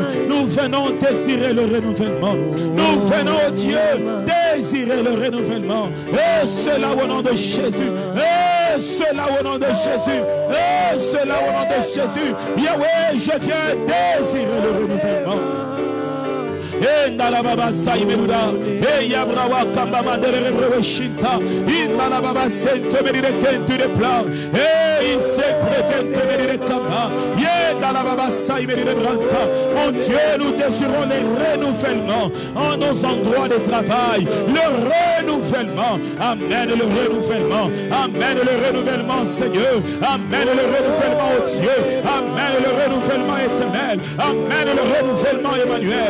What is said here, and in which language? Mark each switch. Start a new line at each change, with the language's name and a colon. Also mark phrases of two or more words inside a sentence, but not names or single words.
French: Nous venons désirer le renouvellement. Nous venons, oh Dieu, désirer le renouvellement. Et cela au nom de Jésus. Et cela au nom de Jésus. Et cela au nom de Jésus. Yahweh, je viens désirer le renouvellement. Et Nalababa Saimeruda, et Yabrawa Kambama de Rebrochita, in Nalababa Sento Medicate to the plow, et il s'est prétendu Medicama, et Nalababa Saimeruda. Mon Dieu, nous désirons le renouvellement en nos endroits de travail, le renouvellement, amen, le renouvellement, amen, le renouvellement, Seigneur, amen, le renouvellement, oh Dieu, amen, le renouvellement éternel, amen, le renouvellement Emmanuel.